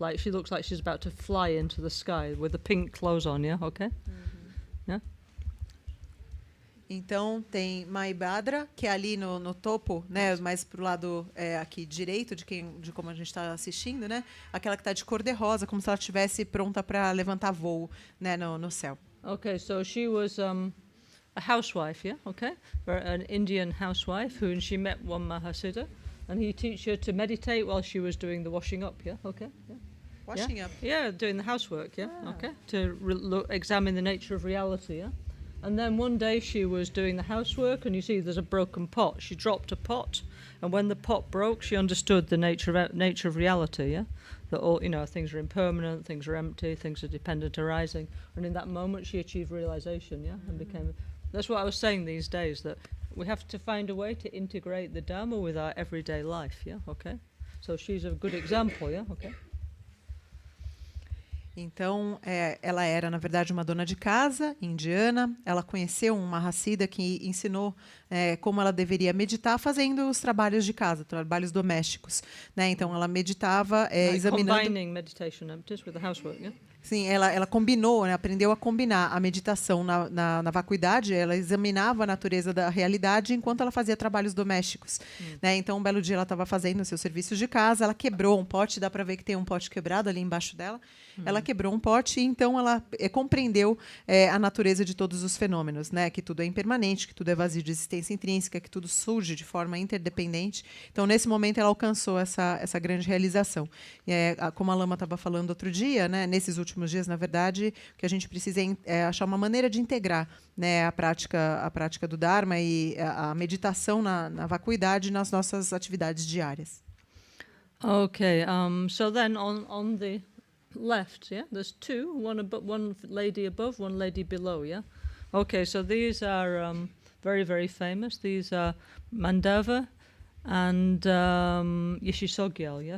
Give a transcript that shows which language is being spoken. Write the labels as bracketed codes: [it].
[en] Like she looks like she's about to fly into the sky with the pink clothes on, yeah? Okay? Yeah? [pt] Então, tem Maibhadra, que é ali no topo, né, mais para o lado aqui direito de como a gente está assistindo, né, aquela que está de cor de rosa, como se ela estivesse pronta para levantar voo, né, no céu. [en] Okay, so she was a housewife, yeah, okay, an Indian housewife and she met one Mahasiddha, and he teach her to meditate while she was doing the washing up, yeah, okay, yeah. Washing up? Yeah, doing the housework, yeah, okay, to examine the nature of reality, yeah. And then one day she was doing the housework, and you see there's a broken pot. She dropped a pot, and when the pot broke, she understood the nature of reality. Yeah, that all things are impermanent, things are empty, things are dependent arising. And in that moment, she achieved realization. Yeah, and became. That's what I was saying these days, that we have to find a way to integrate the Dharma with our everyday life. Yeah, okay. So she's a good example. Yeah, okay. [pt] Então, ela era, na verdade, uma dona de casa indiana. Ela conheceu um Mahasiddha que ensinou como ela deveria meditar fazendo os trabalhos de casa, trabalhos domésticos. Né? Então, ela meditava examinando... [en] Combining meditation with the housework, yeah? [pt] Sim, ela combinou, né, aprendeu a combinar a meditação na vacuidade, ela examinava a natureza da realidade enquanto ela fazia trabalhos domésticos. Né? Então, um belo dia ela estava fazendo seus serviços de casa, ela quebrou um pote, dá para ver que tem um pote quebrado ali embaixo dela. Ela quebrou um pote e então ela compreendeu a natureza de todos os fenômenos, né? Que tudo é impermanente, que tudo é vazio de existência intrínseca, que tudo surge de forma interdependente. Então, nesse momento, ela alcançou essa grande realização. Como a Lama estava falando outro dia, né? Nesses últimos dias, na verdade, o que a gente precisa é achar uma maneira de integrar, né, a prática do Dharma e a meditação na vacuidade nas nossas atividades diárias. [en] Okay, so then on the left, yeah, there's two, one lady above, one lady below, yeah? Okay, so these are very, very famous. These are Mandava and Yeshisogyal, yeah?